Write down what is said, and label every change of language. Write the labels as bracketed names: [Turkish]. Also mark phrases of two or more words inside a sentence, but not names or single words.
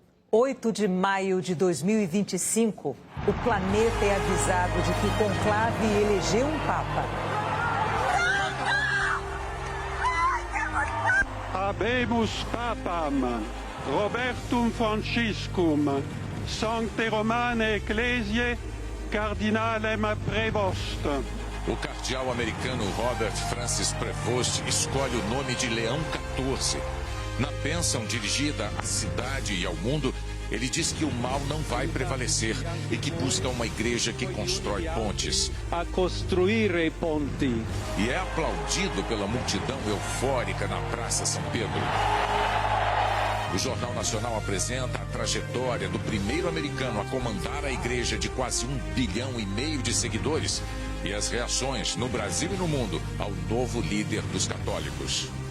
[Portuguese] 8 de maio de 2025, o planeta é avisado de que o conclave elegeu um papa. [Latin] Habemus papam, Robertum Franciscum, Sancte Romane Ecclesiae, Cardinalem Prevost. [Portuguese] O cardeal americano Robert Francis Prevost escolhe o nome de Leão XIV. Na bênção dirigida à cidade e ao mundo, ele diz que o mal não vai prevalecer e que busca uma igreja que constrói pontes. [Italian] A costruire ponti. [Portuguese] E é aplaudido pela multidão eufórica na Praça São Pedro. O Jornal Nacional apresenta a trajetória do primeiro americano a comandar a igreja de quase 1,5 bilhão de seguidores e as reações no Brasil e no mundo ao novo líder dos católicos.